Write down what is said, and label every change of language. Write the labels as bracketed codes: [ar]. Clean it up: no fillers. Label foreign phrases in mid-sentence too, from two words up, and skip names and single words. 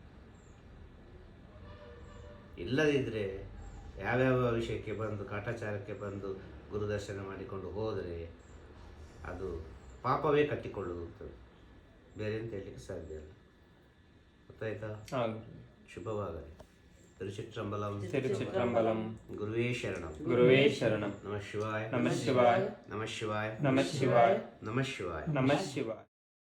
[kn] ಇಲ್ಲದಿದ್ದರೆ ಯಾವ್ಯಾವ ವಿಷಯಕ್ಕೆ ಬಂದು ಕಾಟಾಚಾರಕ್ಕೆ ಬಂದು ಗುರುದರ್ಶನ ಮಾಡಿಕೊಂಡು ಹೋದರೆ ಅದು ಪಾಪವೇ ಕಟ್ಟಿಕೊಳ್ಳುವುದು, ಬೇರೆ ಅಂತ ಹೇಳಲಿಕ್ಕೆ ಸಾಧ್ಯ ಇಲ್ಲ. ಗೊತ್ತಾಯ್ತಾ? ಶುಭವಾಗಲಿ. ತಿರುಚಿಟ್ರಂಬಲಂ ತಿರುಚಿಟ್ರಂಬಲಂ. ಗುರುವೇ ಶರಣಂ. ಗುರುವೇ ಶರಣಂ. [sa] ನಮಃ ಶಿವಾಯ. ನಮಃ ಶಿವಾಯ. ನಮಃ ಶಿವಾಯ. ನಮಃ ಶಿವಾಯ. ನಮಃ ಶಿವಾಯ. ನಮಃ ಶಿವಾಯ.